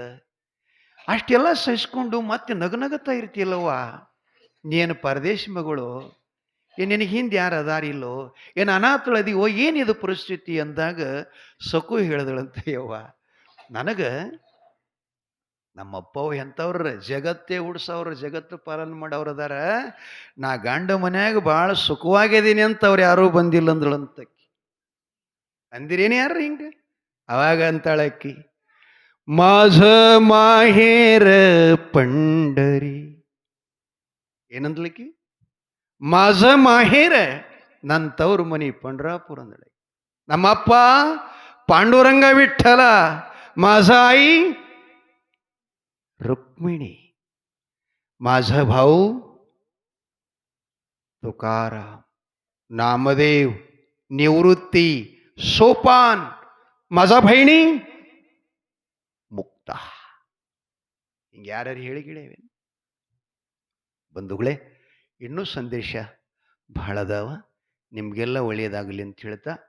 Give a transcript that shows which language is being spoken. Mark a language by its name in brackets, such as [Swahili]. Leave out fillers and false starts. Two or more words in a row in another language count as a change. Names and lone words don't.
[Kannada] ಅಷ್ಟೆಲ್ಲ ಸಹಿಸ್ಕೊಂಡು ಮತ್ತೆ ನಗನಗತ್ತಾ ಇರ್ತಿಲ್ಲವ್ವ, ನೀನು ಪರದೇಶಿ ಮಗಳು, ನಿನಗೆ ಹಿಂದೆ ಯಾರು ಅದಾರಿಲ್ಲೋ, ಏನು ಅನಾಥಳದಿವೋ, ಏನಿದು ಪರಿಸ್ಥಿತಿ ಅಂದಾಗ ಸಕು ಹೇಳಿದಳಂತ, ಯವ್ವ ನನಗೆ ನಮ್ಮಪ್ಪವು ಎಂಥವ್ರ ಜಗತ್ತೇ ಉಡ್ಸವ್ರ, ಜಗತ್ತು ಪಾಲನೆ ಮಾಡೋರು ಅದಾರ, ನಾ ಗಂಡ ಮನ್ಯಾಗ ಭಾಳ ಸುಖವಾಗಿದ್ದೀನಿ ಅಂತ ಅವ್ರು ಯಾರೂ ಬಂದಿಲ್ಲ ಅಂದಳಂತ. ಅಂದಿರೇನು ಯಾರು ಹಿಂಗೆ? ಅವಾಗ ಅಂತಾಳಕ್ಕಿ, [Marathi] माझ माहेर पंढरी. [Kannada] ಏನಂದ್ಲಿಕ್ಕಿ? [Marathi] माझ माहेर, [Kannada] ನನ್ನ ತವ್ರ ಮನಿ ಪಂಡ್ರಾಪುರ ಅಂದಳೆ. ನಮ್ಮಪ್ಪ ಪಾಂಡುರಂಗ ವಿಠ್ಠಲ, [Marathi] माझा आई रुक्मिणी, माझा भाऊ तुकाराम, नामदेव, निवृत्ती, सोपान, माझा बहिणी ಮುಕ್ತ. [Kannada] ಹಿಂಗೆ ಯಾರ್ಯಾರು ಹೇಳಿಗಿಳೇವೆ ಬಂಧುಗಳೇ. ಇನ್ನೂ ಸಂದೇಶ ಬಹಳ ಅದಾವ. ನಿಮಗೆಲ್ಲ ಒಳ್ಳೆಯದಾಗಲಿ ಅಂತ ಹೇಳ್ತಾ